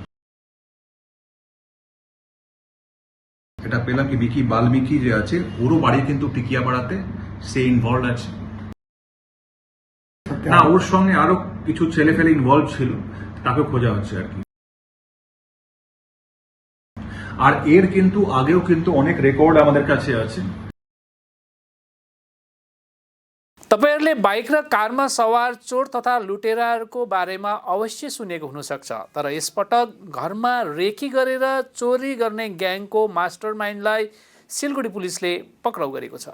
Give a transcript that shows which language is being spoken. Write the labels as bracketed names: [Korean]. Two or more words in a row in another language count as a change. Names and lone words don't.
[Bangla] এটা পেলাম কি বিকি বাল্মীকি যে আছে ওরও বাড়ি কিন্তু টিকিয়াপাড়াতে, সে ইনভলভ আছে না, ওর সঙ্গে আরো কিছু ছেলে ফেলে ইনভলভ ছিল, তাকে খোঁজা হচ্ছে আর কি। আর এর কিন্তু আগেও কিন্তু অনেক রেকর্ড আমাদের काছে আছে। [Nepali] तपाईहरुले बाइक र कारमा सवार चोर तथा लुटेराहरूको बारेमा अवश्य सुनेको हुन सक्छ, तर यसपटक घरमा रेकी गरेर चोरी गर्ने ग्याङको मास्टरमाइन्डलाई सिलगढी पुलिसले पक्राउ गरेको छ।